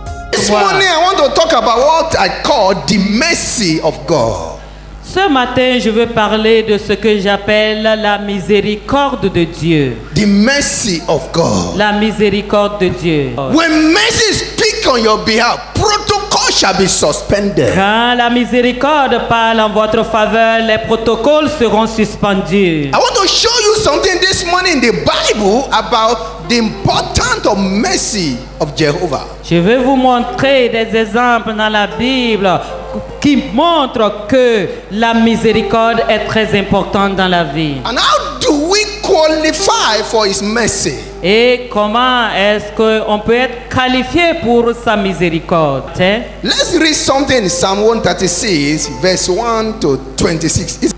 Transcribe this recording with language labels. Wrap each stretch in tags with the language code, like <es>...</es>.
<en>This morning I want to talk about what I call the mercy of God.</en> <fr>Ce matin, je veux parler de ce que j'appelle la miséricorde de Dieu.</fr> <en>The mercy of God.</en> <fr>La miséricorde de Dieu.</fr> <en>When mercy speaks on your behalf, protocol shall be suspended.</en> <fr>Quand la miséricorde parle en votre faveur, les protocoles seront suspendus.</fr> <en>I want to show you something this morning in the Bible about the importance of mercy of Jehovah.</en> <fr>Je vais vous montrer des exemples dans la Bible qui montrent que la miséricorde est très importante dans la vie.</fr> <en>And how do we qualify for His mercy?</en> <fr>Et comment est-ce qu'on peut être qualifié pour sa miséricorde?</fr> <en>Let's read something in Psalm 136, verse 1 to 26.</en>